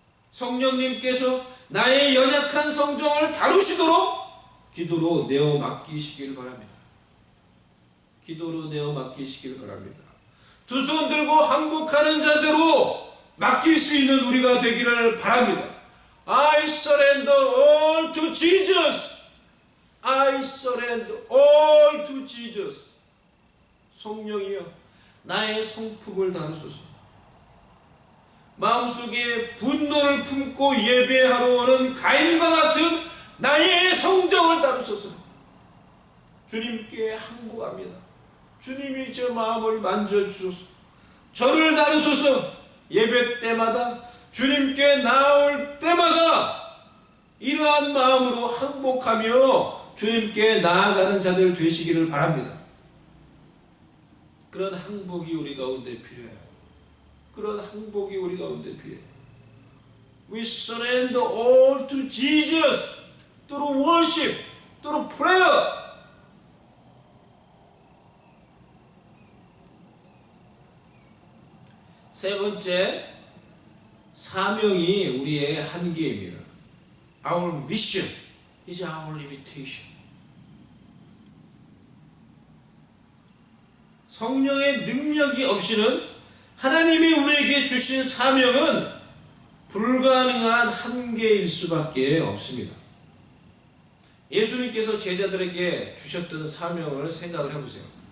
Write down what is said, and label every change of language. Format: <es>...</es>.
<ko>성령님께서 나의 연약한 성정을 다루시도록 기도로 내어 맡기시길 바랍니다. 기도로 내어 맡기시길 바랍니다. 두 손 들고 항복하는 자세로 맡길 수 있는 우리가 되기를 바랍니다.</ko> <en>I surrender all to Jesus. I surrender all to Jesus.</en> <ko>성령이여, 나의 성품을 다루소서. 마음속에 분노를 품고 예배하러 오는 가인과 같은 나의 성정을 다루소서. 주님께 항복합니다. 주님이 제 마음을 만져주소서. 저를 다루소서. 예배 때마다, 주님께 나올 때마다 이러한 마음으로 항복하며 주님께 나아가는 자들 되시기를 바랍니다. 그런 항복이 우리 가운데 필요해요. 그런 항복이 우리 가운데 필요해요.</ko> <en>We surrender all to Jesus through worship, through prayer.</en> <ko>세 번째, 사명이 우리의 한계입니다.</ko> <en>Our mission is our limitation.</en> <ko>성령의 능력이 없이는 하나님이 우리에게 주신 사명은 불가능한 한계일 수밖에 없습니다. 예수님께서 제자들에게 주셨던 사명을 생각을 해보세요.</ko>